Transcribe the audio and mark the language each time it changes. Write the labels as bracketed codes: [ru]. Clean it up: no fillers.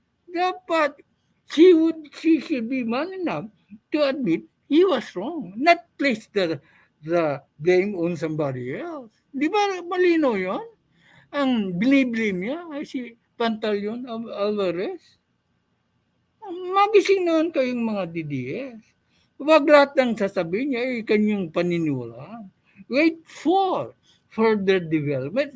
[tl] Dapat [en] she should be man enough to admit he was wrong, not place the blame on somebody else. [tl] Di ba malino yun? Ang biniblame niya ay si Pantaleon Alvarez. Magising noon kayong mga DDS. Huwag lahat ng sasabihin niya ay kanyang paniniwalaan. [en] Wait for further development.